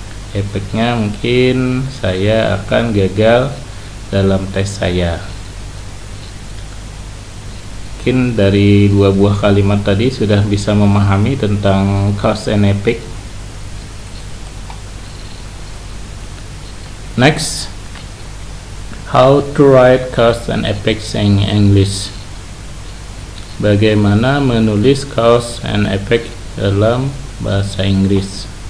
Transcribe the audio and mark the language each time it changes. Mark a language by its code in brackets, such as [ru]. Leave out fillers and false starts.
[id] Efeknya mungkin saya akan gagal dalam tes saya. Mungkin dari dua buah kalimat tadi sudah bisa memahami tentang cause and effect. [en] Next, how to write cause and effects in English. [id] bagaimana menulis cause and effect dalam bahasa Inggris.